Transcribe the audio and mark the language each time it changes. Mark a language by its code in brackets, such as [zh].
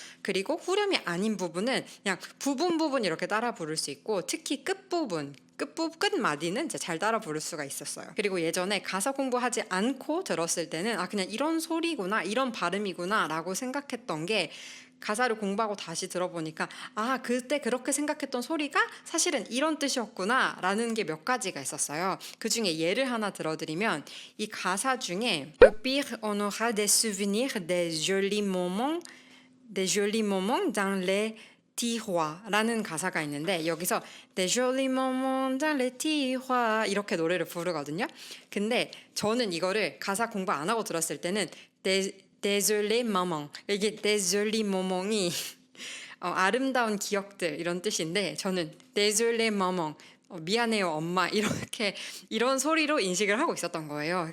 [ko] 그리고 후렴이 아닌 부분은 그냥 부분 이렇게 따라 부를 수 있고, 특히 끝부분 끝마디는 이제 잘 따라 부를 수가 있었어요. 그리고 예전에 가사 공부하지 않고 들었을 때는 그냥 이런 소리구나, 이런 발음이구나 라고 생각했던 게 가사를 공부하고 다시 들어보니까 그때 그렇게 생각했던 소리가 사실은 이런 뜻이었구나 라는 게 몇 가지가 있었어요. 그 중에 예를 하나 들어드리면 이 가사 중에 [fr] Au pire on aura des souvenirs des jolis moments dans les [ko] 티화라는 가사가 있는데 여기서 [fr] Des jolis moments dans les tiroirs [ko] 이렇게 노래를 부르거든요. 근데 저는 이거를 가사 공부 안 하고 들었을 때는 [fr] Désolé maman, [ko] 이게 [fr] Désolé moment [ko] 이 아름다운 기억들 이런 뜻인데 저는 [fr] Désolé maman, [ko] 미안해요 엄마, 이런 소리로 인식을 하고 있었던 거예요.